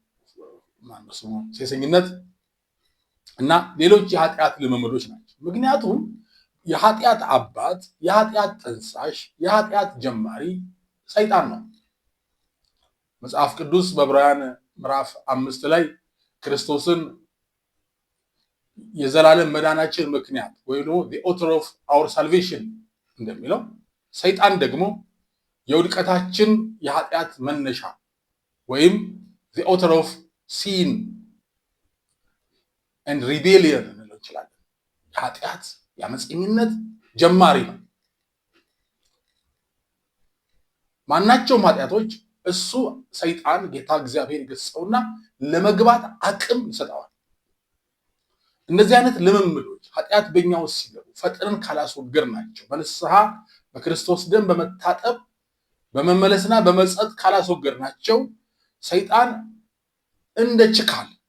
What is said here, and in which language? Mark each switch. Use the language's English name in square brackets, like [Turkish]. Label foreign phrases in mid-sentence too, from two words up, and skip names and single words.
[Amharic] ሴሰኝነት እና ሌሎች የኃጢአት ልምምዶች ናቸው። ምክንያቱም የኃጢአት አባት፣ የኃጢአት ጠንሳሽ፣ የኃጢአት ጀማሪ ሰይጣን ነው። መጽሐፍ ቅዱስ በዕብራውያን ምዕራፍ 5 ላይ ክርስቶስን የዘላለም መዳናችን ምክንያት ወይም ደግሞ [English] the author of our salvation [Amharic] እንደሚለው ሰይጣን ደግሞ የውድቀታችን የኃጢአት መነሻ ወይም [English] the author of sin and rebellion [Amharic] እንለው እንችላለን። የኃጢአት የአመፀኝነት ጀማሪ ነው። ማናቸውም ኃጢአቶች እሱ ሰይጣን ጌታ እግዚአብሔር ይገስጸውና ለመግባት አቅም ይሰጠዋል። እነዚህ አይነት ልምምዶች ኃጢአት በእኛ ውስጥ ሲገቡ ፈጥነን ካላስወገድ ናቸው በንስሐ በክርስቶስ ደም በመታጠብ በመመለስና በመጸጸት ካላስወገድ ናቸው ሰይጣን እንደ ችካል